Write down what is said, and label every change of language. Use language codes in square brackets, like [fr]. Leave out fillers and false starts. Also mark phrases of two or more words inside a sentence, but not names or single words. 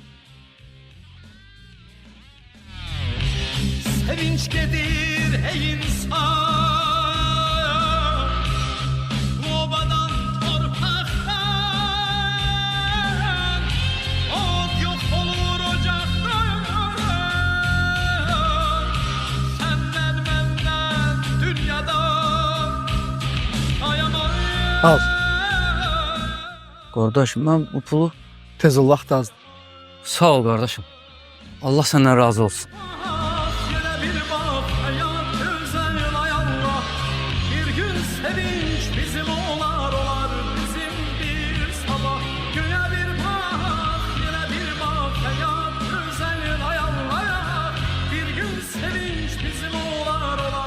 [az] Sevinç gedir ey insan, obadan torpaqdan, od yok olur ocaqdan, senden benden dünyada ayamayım. Al. Qardaş, mən bu pulu Tez ol, vaxt azdır. sağ ol qardaşım. Allah səndən razı olsun. [tr] Yine bir bak hayat güzel ay Allah, bir gün sevinç bizim olar bizim bir sabah. Göğe bir bak, yine bir bak hayat güzel ay Allah, bir gün sevinç bizim olar